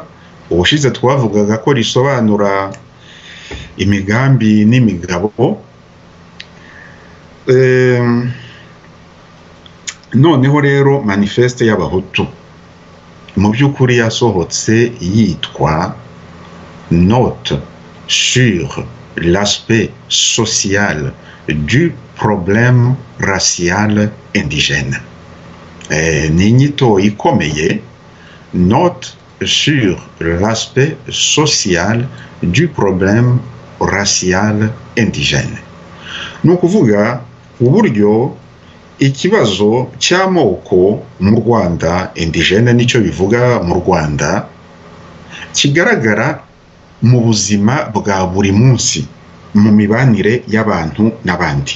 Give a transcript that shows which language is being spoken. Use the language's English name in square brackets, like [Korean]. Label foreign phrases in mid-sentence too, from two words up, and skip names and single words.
[Kinyarwanda] Ubushize twavugaga ko risobanura imigambi n'imigabo. Noneho rero manifeste y'abahutu mu by'ukuri yasohotse yitwa [French] note sur l'aspect social du problème racial indigène. [Kinyarwanda] Ni inyito ikomeye, [French] note sur l'aspect social du problème racial indigène. [Kinyarwanda] Ni ukuvuga uburyo ikibazo cy'amoko mu Rwanda, indigène nicyo bivuga mu Rwanda, kigaragara mu buzima bwa buri munsi mu mibanire y'abantu n'abandi.